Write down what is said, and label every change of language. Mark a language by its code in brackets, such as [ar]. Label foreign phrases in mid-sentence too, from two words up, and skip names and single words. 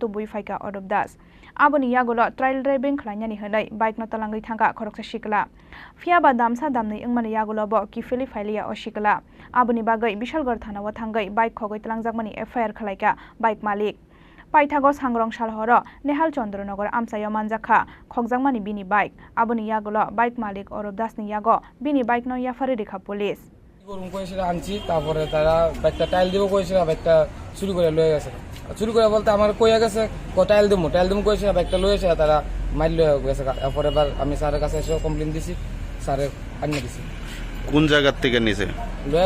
[trp] तुबुइ फाइका अरबदास आबोनि यागुलो [en] trial driving [trp] खलायनानि हनै बाइक न तलांगै थांगा खरकसा शिकला फियाबा दामसा दामनै इंमानि यागुलो ब किफेलि फाइलिया अशिकला आबोनि बागै विशालगढ़ थानाव थांगै बाइक खगै तलांजाकमानि एफआईआर खलायका बाइक मालिक पाइथागो सांग्रं सालहर नेहाल चन्द्रनगर आमसायो मानजाखा खगजांमानि बिनि बाइक आबोनि यागुलो बाइक मालिक अरबदासनि यागो बिनि बाइक न याफारि रेखा पुलिस [bn] গরম করেছিল আনছি, তারপরে তারা বাইকটা টাইল দিব কইছিল, বাইকটা চুরি করে লয়ে গেছে। চুরি করে বলতে আমার কইয়া গেছে টাইল দিমু কইছিল, বাইকটা লয়ে এসে তারা মাইল লয়ে গেছে। এরপরে এবার আমি স্যারের কাছে এসে কমপ্লেন দিছি, স্যারে আনিয়ে দিছি। কোন জায়গার থেকে নিছে? লয়ে